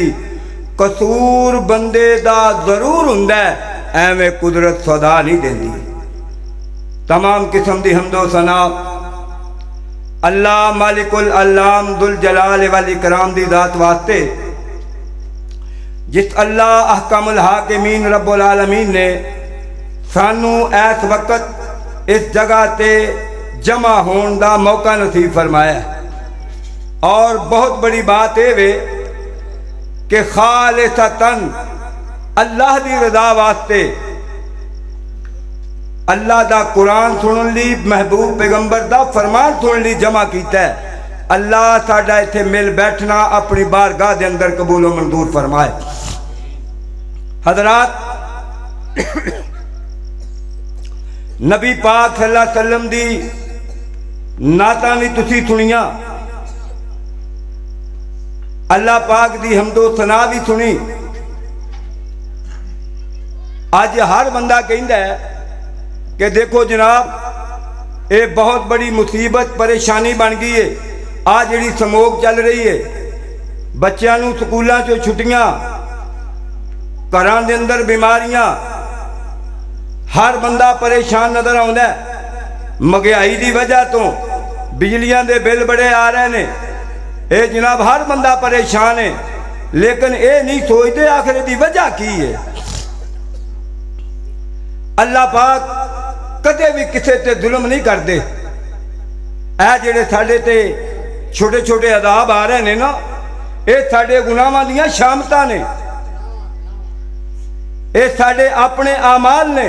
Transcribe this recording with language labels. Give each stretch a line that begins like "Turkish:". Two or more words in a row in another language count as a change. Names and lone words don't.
Punjabi: قصور بندے دا ضرور ہندا ہے، ایویں قدرت سدا نہیں دیندی. تمام قسم دی حمد و ثنا اللہ مالک العلام
Arabic: ذو الجلال والإكرام
Punjabi: دی ذات واسطے، جس اللہ
Arabic: أحكم الحاكمين رب العالمين
Punjabi: نے سانوں ایس وقت اس جگہ تے جمع ہونے کا موقع نصیب فرمایا. اور بہت بڑی بات یہ وے کہ خالصتاً اللہ دی رضا واسطے اللہ دا قرآن سن لی، محبوب پیغمبر دا فرمان سن لی جمع کیتا ہے. اللہ ساڈا ایتھے مل بیٹھنا اپنی بارگاہ دے اندر قبول و منظور فرمائے. حضرات، نبی پاک
Arabic: صلى الله عليه وسلم
Punjabi: دی نعت بھی تسی سنیا، اللہ پاک دی حمد و ثنا بھی سنی.
Urdu: اج ہر بندہ کہتا ہے کہ دیکھو جناب، یہ بہت بڑی مصیبت پریشانی بن گئی ہے.
Punjabi: آ جیہڑی سموک چل رہی ہے، بچوں نوں سکولوں چوں چھٹیاں، گھراں دے اندر بیماریاں، ہر بندہ پریشان نظر آؤندا ہے. مہنگائی کی وجہ توں بجلیاں دے بل بڑے آ رہے ہیں.
Urdu: یہ جناب ہر بندہ پریشان ہے، لیکن یہ نہیں سوچتے آخر اس کی وجہ کی ہے. اللہ پاک کدے بھی کسی تے ظلم نہیں کرتے.
Punjabi: اے جیہڑے ساڈے تے چھوٹے چھوٹے عذاب آ رہے ہیں نا، یہ ساڈے گناہاں دیاں شامتاں نیں، یہ ساڈے اپنے اعمال نیں.